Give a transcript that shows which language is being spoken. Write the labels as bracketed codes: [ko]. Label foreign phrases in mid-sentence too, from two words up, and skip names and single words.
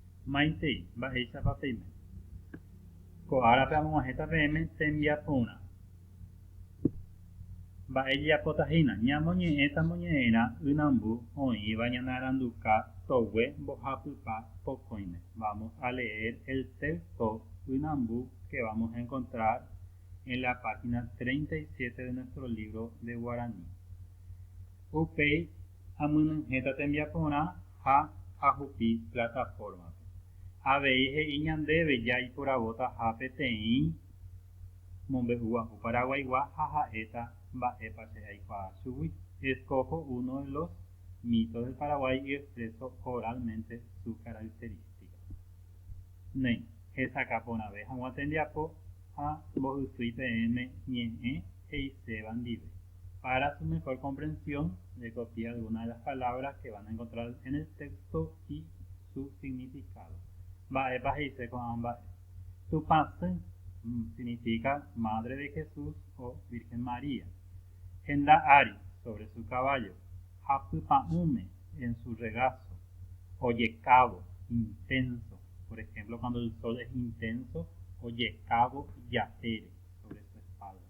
[gn] Maitei, mba'éichapa peime. Ko árape amog̃uahẽta peẽme tembiapórã. Mba'ejapotahína, ñamoñe'ẽta moñe'ẽrã ynambu oĩva ñane aranduka togue mbohapypa pokõime. [es] Vamos a leer el texto ynambu que vamos a encontrar en la página 37 de nuestro libro de Guaraní. [gn] Upéi amynyhẽta tembiaporã ha ahupi plataforma. Avei he'i ñandéve jaiporavóta ha peteĩ mombe'uguahu paraguaygua ha ha'éta mba'épa che aikuaa chugui. [es] Escojo uno de los mitos del Paraguay y expreso oralmente su característica. [gn] Néi, hesakaporãve hag̃ua tembiapo ha mbohysýi peẽme ñe'ẽ he'iséva ndive. [es] Para su mejor comprensión, le copié algunas de las palabras que van a encontrar en el texto y su significado. [gn] Mba'épa he'ise ko'ã mba'e. [es] Tupãsy significa Madre de Jesús o Virgen María. Henda'ári, sobre su caballo. Hapypa'ũme, en su regazo. Ojecavo, intenso. Por ejemplo, cuando el sol es intenso, [gn] ojecavo japére, [es] sobre su espalda.